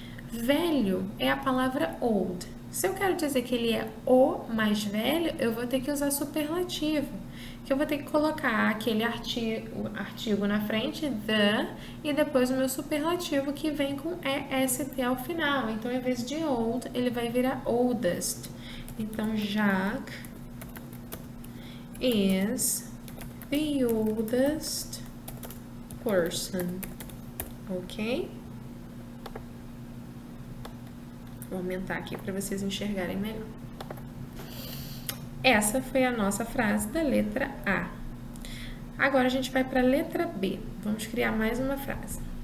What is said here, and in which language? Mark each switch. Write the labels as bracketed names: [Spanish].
[Portuguese] Velho é a palavra old. Se eu quero dizer que ele é o mais velho, eu vou ter que usar superlativo. Que eu vou ter que colocar aquele artigo na frente, the, e depois o meu superlativo que vem com EST ao final. Então, em vez de old, ele vai virar oldest. [English] Então, Jack is the oldest person. Ok? [Portuguese] Vou aumentar aqui para vocês enxergarem melhor. Essa foi a nossa frase da letra A. Agora a gente vai para a letra B. Vamos criar mais uma frase.